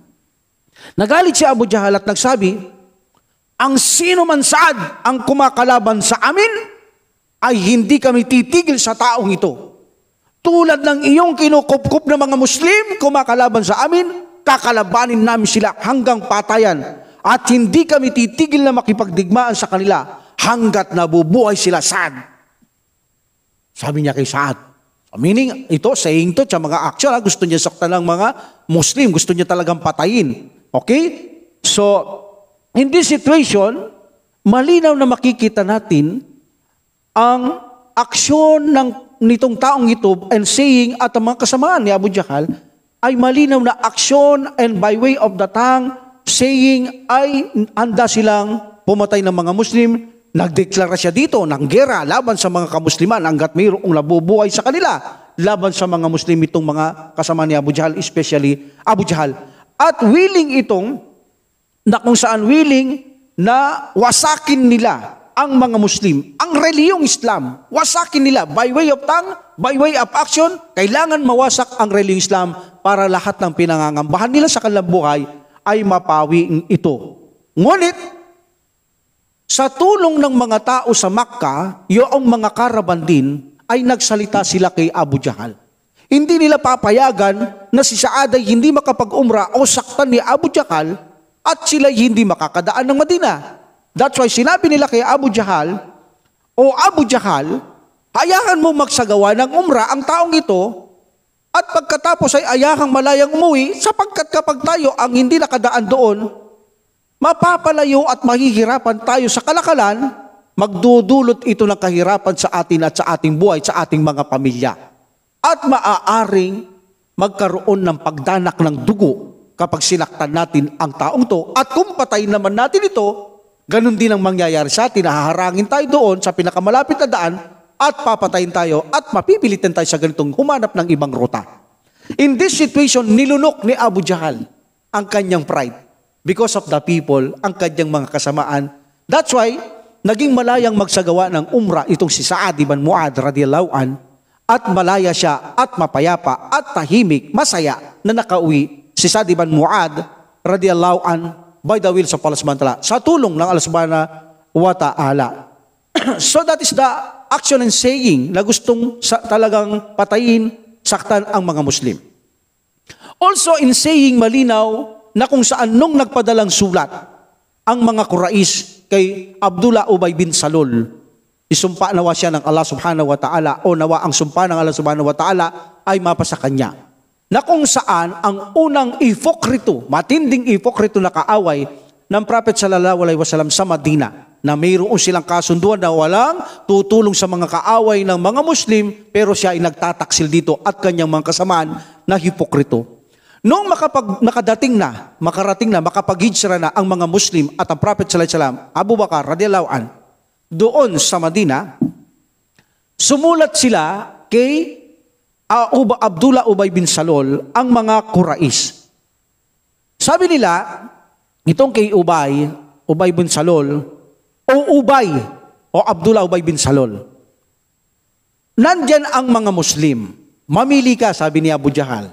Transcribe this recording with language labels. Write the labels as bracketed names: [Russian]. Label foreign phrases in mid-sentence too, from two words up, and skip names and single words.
[Filipino] Nagalit si Abu Jahal at nagsabi, ang sino man Sa'ad ang kumakalaban sa amin ay hindi kami titigil sa taong ito. Tulad ng iyong kinukupkup ng mga Muslim kumakalaban sa amin, kakalabanin namin sila hanggang patayan at hindi kami titigil na makipagdigmaan sa kanila hanggat nabubuhay sila, Sa'ad. Sabi niya kay Sa'ad. [English] Meaning, saying to [Filipino] sa mga action, gusto niya saktan ng mga Muslim, gusto niya talagang patayin. [English] Okay? So, in this situation, [Filipino] malinaw na makikita natin ang aksyon nitong taong ito [English] and saying [Filipino] at ang mga kasamaan ni Abu Jahal ay malinaw na aksyon [English] and by way of the tongue, saying [Filipino] ay handa silang pumatay ng mga Muslim. Nagdeklara siya dito ng gera laban sa mga kamusliman hanggat mayroong nabubuhay sa kanila laban sa mga Muslim itong mga kasama ni Abu Jahal, especially Abu Jahal. At willing na kung saan willing na wasakin nila ang mga Muslim, ang reliyong Islam, wasakin nila [English] by way of tongue, by way of action, [Filipino] kailangan mawasak ang reliyong Islam para lahat ng pinangangambahan nila sa kanilang buhay ay mapawi ito. Ngunit, sa tulong ng mga tao sa Makkah, yung mga karaban din, ay nagsalita sila kay Abu Jahal. Hindi nila papayagan na si Sa'ad ay hindi makapag-umrah o saktan ni Abu Jahal at sila hindi makakadaan ng Madina. [English] That's why [Filipino] sinabi nila kay Abu Jahal, o Abu Jahal, hayahan mo magsagawa ng umrah ang taong ito at pagkatapos ay ayahang malayang umuwi sapagkat kapag tayo ang hindi nakadaan doon, mapapalayo at mahihirapan tayo sa kalakalan, magdudulot ito ng kahirapan sa atin at sa ating buhay, sa ating mga pamilya. At maaaring magkaroon ng pagdanak ng dugo kapag sinaktan natin ang taong to. At kung patayin naman natin ito, ganun din ang mangyayari sa atin. Haharangin tayo doon sa pinakamalapit na daan at papatayin tayo at mapipilitan tayo sa ganitong humanap ng ibang ruta. [English] In this situation, [Filipino] nilunok ni Abu Jahal ang kanyang pride. [English] Because of the people, [Filipino] ang kanyang mga kasamaan. [English] That's why, [Filipino] naging malayang magsagawa ng umrah itong si Sa'ad ibn Mu'adh [Arabic] رضي الله عنه, [Filipino] at malaya siya at mapayapa at tahimik, masaya na nakauwi si Sa'ad ibn Mu'adh [Arabic] رضي الله عنه [English] by the will of [Arabic] الله سبحانه وتعالى, [Filipino] sa tulong ng [Arabic] الله سبحانه وتعالى. [English] So that is the action and saying [Filipino] na gustong talagang patayin, saktan ang mga Muslim. [English] Also in saying, [Filipino] malinaw na kung saan nung nagpadalang sulat ang mga Quraysh kay Abdullah Ubay bin Salul, isumpa nawa siya ng [Arabic] الله سبحانه وتعالى, [Filipino] o nawa ang sumpa ng [Arabic] الله سبحانه وتعالى [Filipino] ay mapasa kanya, na kung saan ang unang ipokrito, matinding ipokrito na kaaway ng Prophet [Arabic] صلى الله عليه وسلم [Filipino] sa Madina, na mayroon silang kasunduan na walang tutulong sa mga kaaway ng mga Muslim, pero siya ay nagtataksil dito at kanyang mga kasamaan na hipokrito. Noong makarating na, makapag-hijra na ang mga Muslim at ang Prophet [Arabic] صلى الله عليه وسلم, [Filipino] Abu Bakar [Arabic] رضي الله عنه, [Filipino] doon sa Madina, sumulat sila kay Abdullah Ubay bin Salul, ang mga Quraysh. Sabi nila, itong kay Ubay bin Salul, o Abdullah Ubay bin Salul, nandyan ang mga Muslim, mamili ka, sabi ni Abu Jahal.